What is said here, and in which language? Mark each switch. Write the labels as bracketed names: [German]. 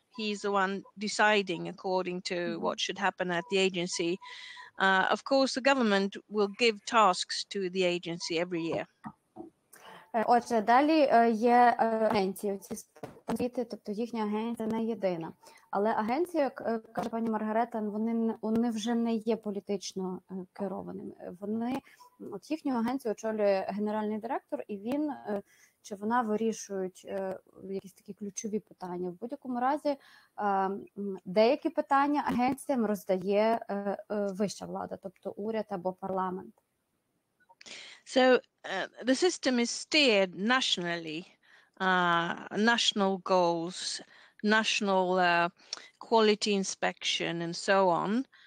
[English] He's the one deciding according to what should happen at the agency. Of course, the government will give tasks to the agency every year. [Ukrainian] Отже, далі є агенції, ці освіти, тобто їхня агенція не єдина. Але агенції, як каже пані Маргарета, вони вже не є політично керованими. От їхню агенцію очолює генеральний директор, і він чи вона вирішують якісь такі ключові питання. В будь-якому разі деякі питання агенціям роздає вища влада, тобто уряд або парламент. [English] So the system is steered nationally, national goals, national quality inspection and so on.